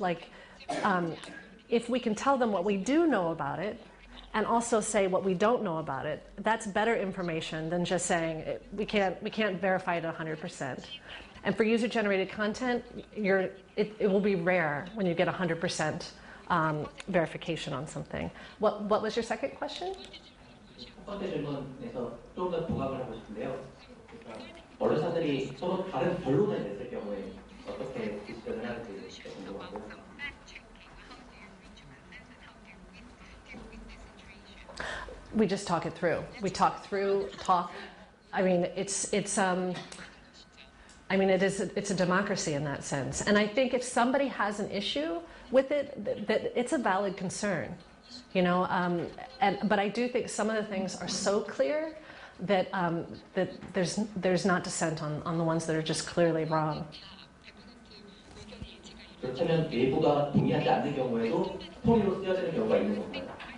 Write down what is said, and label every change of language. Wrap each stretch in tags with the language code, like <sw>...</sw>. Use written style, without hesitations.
<en>Like, if we can tell them what we do know about it, and also say what we don't know about it, that's better information than just saying we can't verify it 100%. And for user-generated content, it will be rare when you get 100% verification on something. What was your second question?</en> <ko>첫 번째 질문에서 좀 더 부각을 하고 싶은데요. 그러니까 언론사들이 서로 다른 결론을 냈을 경우에 어떻게 디스전을 하는지 궁금하고요.</ko> <en>We just talk it through. We talk. I mean, it's a democracy in that sense. And I think if somebody has an issue with it, that it's a valid concern, you know. But I do think some of the things are so clear that that there's not dissent on the ones that are just clearly wrong.</en> <ko>그렇다면 외부가 동의하지 않는 경우에도 스토리로 쓰여지는 경우가 있는 건가요?</ko>